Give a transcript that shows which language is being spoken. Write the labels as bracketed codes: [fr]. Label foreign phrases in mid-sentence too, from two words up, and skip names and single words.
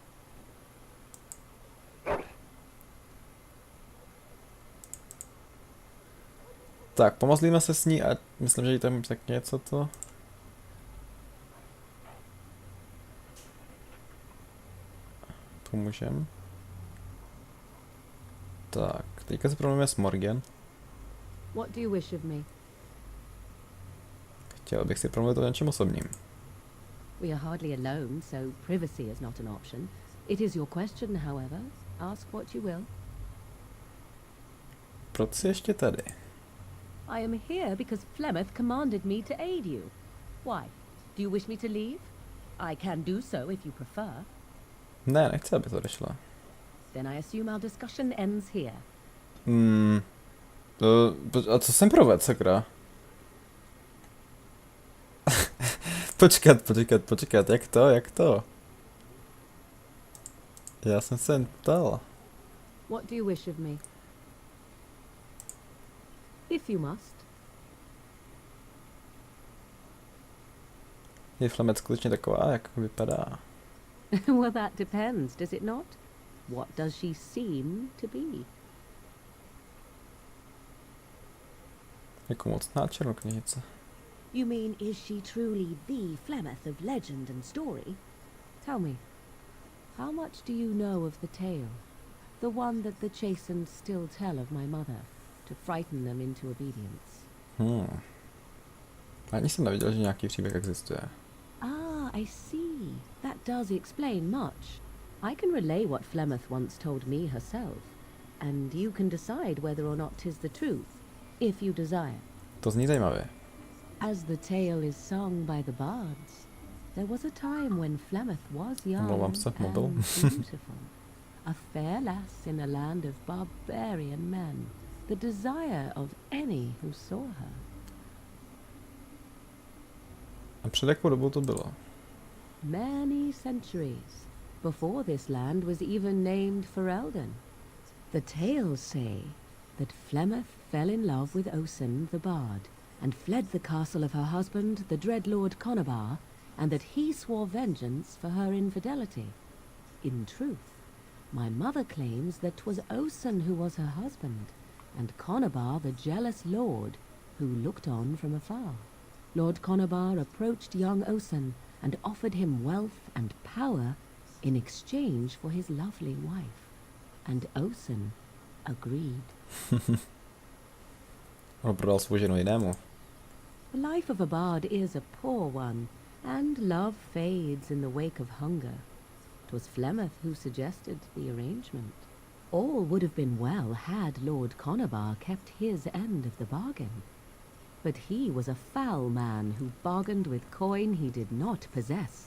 [cs] Tak, pomazlíme se s ní a myslím, že jí tam tak něco to... Pomůžem. Tak, teďka se promluvíme s Morgan. [en] What do you wish of me? [cs] Chtěl bych si promluvit o něčem osobním. [en] We are hardly alone, so privacy is not an option. It is your question, however. Ask what you will. [cs] Proč jsi ještě tady? [en] I am here because Flemeth commanded me to aid you. Why? Do you wish me to leave? I can do so if you prefer. [cs] Ne, nechci, aby to odešla. [en] Then I assume our discussion ends here. [cs] A co jsem provedl, sakra? Počkat, jak to? Já jsem se jen ptal. [en] What do you wish of me? If you must. [cs] Je Flemeth skutečně taková, jak vypadá? [en] Well, that depends, does it not? What does she seem to be? [cs] Jako mocná černokněžnice. [en] You mean, is she truly the Flemeth of legend and story? Tell me, how much do you know of the tale? The one that the chastened still tell of my mother, to frighten them into obedience. [cs] Ani jsem neviděl, že nějaký příběh existuje. [en] Ah, I see. That does explain much. I can relay what Flemeth once told me herself, and you can decide whether or not 'tis the truth, if you desire. To zní zajímavě. As the tale is sung by the bards, there was a time when Flemeth was young and beautiful. A fair lass in a land of barbarian men, the desire of any who saw her. [cs] A před jakou dobou to bylo? [en] Many centuries before this land was even named Ferelden. The tales say that Flemeth fell in love with Osen the bard, and fled the castle of her husband, the dread Lord Conabar, and that he swore vengeance for her infidelity. In truth, my mother claims that 'twas Osen who was her husband, and Conabar the jealous lord, who looked on from afar. Lord Conabar approached young Osen and offered him wealth and power in exchange for his lovely wife, and Osen agreed. [cs] On prodal svou ženu jinému. [en] The life of a bard is a poor one, and love fades in the wake of hunger. 'Twas Flemeth who suggested the arrangement. All would have been well had Lord Conabar kept his end of the bargain. But he was a foul man who bargained with coin he did not possess.